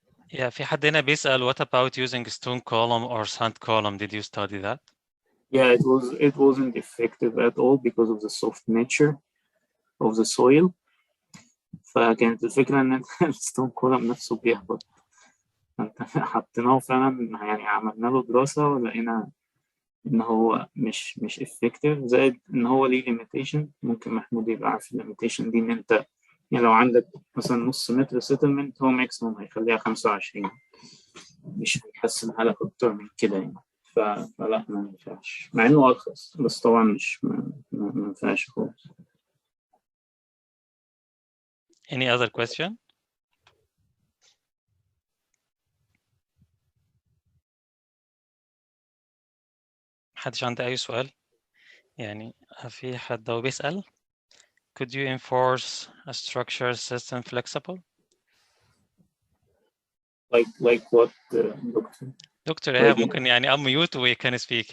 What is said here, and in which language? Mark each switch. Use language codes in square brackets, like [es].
[en] Yeah, [ar] في حد هنا بيسأل [en] what about using stone column or sand column? Did you study that? Yeah, it wasn't effective at all because of the soft nature of the soil. [ar] فكانت الفكرة إن الستون كولم نفسه بيهبط. حطيناه فعلا، يعني عملنا له دراسة ولقينا إن هو مش effective، زائد إن هو ليه limitation. ممكن محمود يبقى عارف limitation دي، إن أنت يعني لو عندك مثلا نص متر سيتلمنت هو ماكسيموم هيخليها 25، مش هيحسنها لك أكتر من كده يعني. فلا ما ينفعش، مع إنه أرخص بس طبعا مش ما ينفعش خالص. [en] Any other question? [ar] محدش عنده أي سؤال؟ يعني في حد هو بيسأل [en] Could you enforce a structure system flexible? Like what, doctor? [ar] دكتور إيهاب ممكن يعني [en] unmute we can speak.